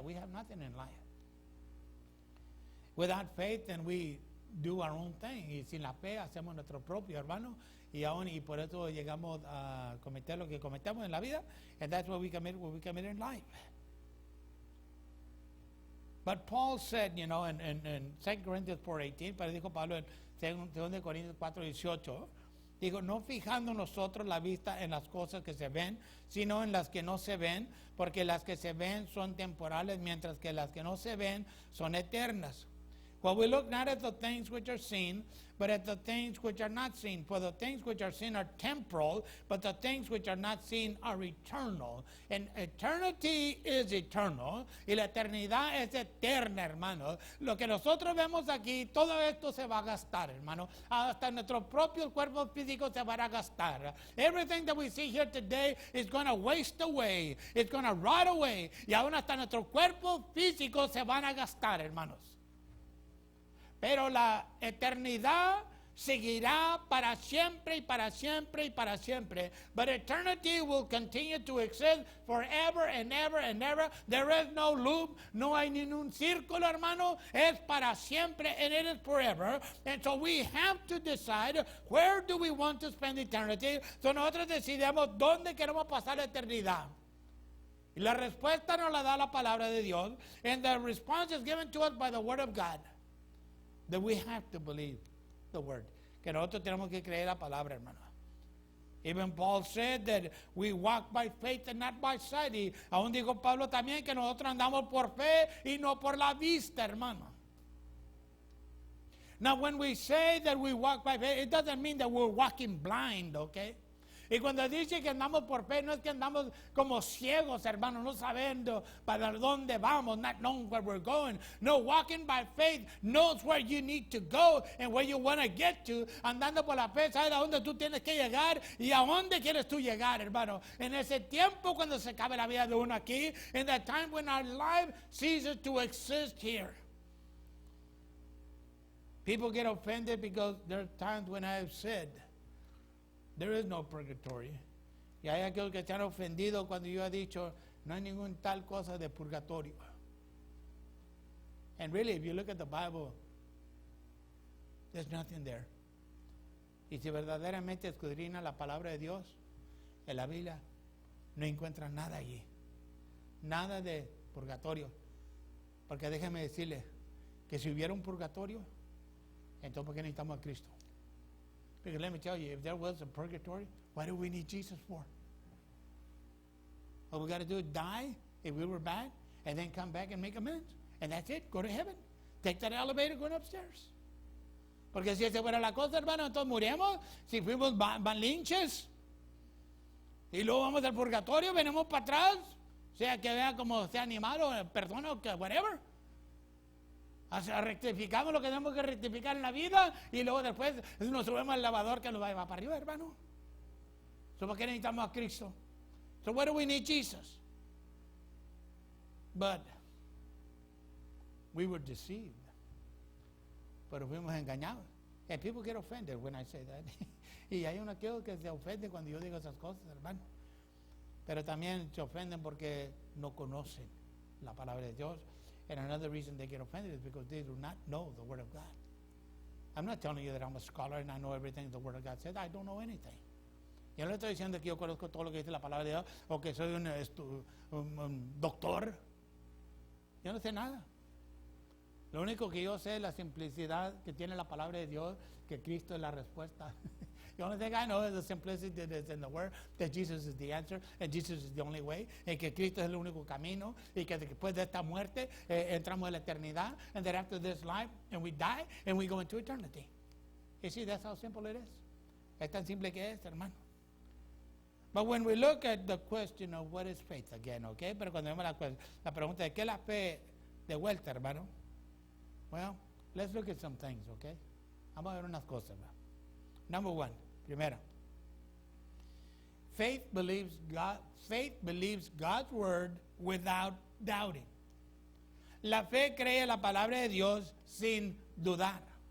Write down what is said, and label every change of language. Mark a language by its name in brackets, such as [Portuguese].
[English] We have nothing in life. Without faith, then we do our own thing. [Spanish] Y sin la fe hacemos nuestro propio, hermano. Y por eso llegamos a cometer lo que cometemos en la vida. [English] And that's what we commit in life. But Paul said, you know, in 2 Corinthians 4:18, [Spanish] pero dijo Pablo en 2 Corintios 4:18, digo, no fijando nosotros la vista en las cosas que se ven, sino en las que no se ven, porque las que se ven son temporales, mientras que las que no se ven son eternas. [English] For we look not at the things which are seen, but at the things which are not seen. For the things which are seen are temporal, but the things which are not seen are eternal. And eternity is eternal, [Spanish] y la eternidad es eterna, hermano. Lo que nosotros vemos aquí, todo esto se va a gastar, hermano. Hasta nuestro propio cuerpo físico se va a gastar. [English] Everything that we see here today is going to waste away. It's going to rot away. [Spanish] Y aún hasta nuestro cuerpo físico se van a gastar, hermanos. Pero la eternidad seguirá para siempre y para siempre y para siempre. [English] But eternity will continue to exist forever and ever and ever. There is no loop, [Spanish] no hay ningún círculo, hermano. Es para siempre, [English] and it is forever. And so we have to decide where do we want to spend eternity. [Spanish] So nosotros decidimos dónde queremos pasar la eternidad. Y la respuesta nos la da la palabra de Dios. [English] And the response is given to us by the Word of God. That we have to believe the word. [Spanish] Que nosotros tenemos que creer la palabra, hermano. [English] Even Paul said that we walk by faith and not by sight. [Spanish] Y aún dijo Pablo también que nosotros andamos por fe y no por la vista, hermano. [English] Now, when we say that we walk by faith, it doesn't mean that we're walking blind, okay? [Spanish] Y cuando dice que andamos por fe, no es que andamos como ciegos, hermano, no sabiendo para dónde vamos, [English] not knowing where we're going. No, walking by faith knows where you need to go and where you want to get to. [Spanish] Andando por la fe, sabes a dónde tú tienes que llegar y a dónde quieres tú llegar, hermano. En ese tiempo cuando se acabe la vida de uno aquí, [English] in that time when our life ceases to exist here. People get offended because there are times when I have said, there is no purgatory. [Spanish] Y hay aquellos que se han ofendido cuando yo he dicho, no hay ningún tal cosa de purgatorio. [English] And really, if you look at the Bible, there's nothing there. [Spanish] Y si verdaderamente escudriña la palabra de Dios en la Biblia, no encuentras nada allí. Nada de purgatorio. Porque déjeme decirle que si hubiera un purgatorio, entonces ¿por qué necesitamos a Cristo? [English] Because let me tell you, if there was a purgatory, what do we need Jesus for? All we got to do is die if we were bad, and then come back and make amends. And that's it. Go to heaven. Take that elevator going upstairs. [Spanish] Porque si esa fuera la cosa, hermano, entonces moriremos. Si fuimos malinches, y luego vamos al purgatorio, venimos para atrás, sea que vea como sea animal o persona o que whatever. Rectificamos lo que tenemos que rectificar en la vida y luego después nos subimos al lavador que nos va para arriba, hermano. So, ¿por qué necesitamos a Cristo? [English] So why do we need Jesus? But we were deceived. [Spanish] Pero fuimos engañados. [English] And people get offended when I say that. [Spanish] Y hay uno que se ofende cuando yo digo esas cosas, hermano. Pero también se ofenden porque no conocen la palabra de Dios. [English] And another reason they get offended is because they do not know the Word of God. I'm not telling you that I'm a scholar and I know everything the Word of God says. I don't know anything. [Spanish] Yo no le estoy diciendo que yo conozco todo lo que dice la palabra de Dios o que soy un doctor. Yo no sé nada. Lo único que yo sé es la simplicidad que tiene la palabra de Dios, que Cristo es la respuesta. [English] The only thing I know is the simplicity that is in the Word, that Jesus is the answer, and Jesus is the only way, [Spanish] y que Cristo es el único camino, y que después de esta muerte entramos en la eternidad, [English] and that after this life, and we die, and we go into eternity. You see, that's how simple it is. [Spanish] Es tan simple que es, hermano. [English] But when we look at the question of what is faith again, okay? [Spanish] Pero cuando vemos la pregunta de qué es la fe de vuelta, hermano. [English] Well, let's look at some things, okay? [Spanish] Vamos a ver unas cosas, ¿verdad? [English] Number one, primero. Faith believes God's word without doubting. [Spanish] La fe cree la palabra de Dios sin dudar.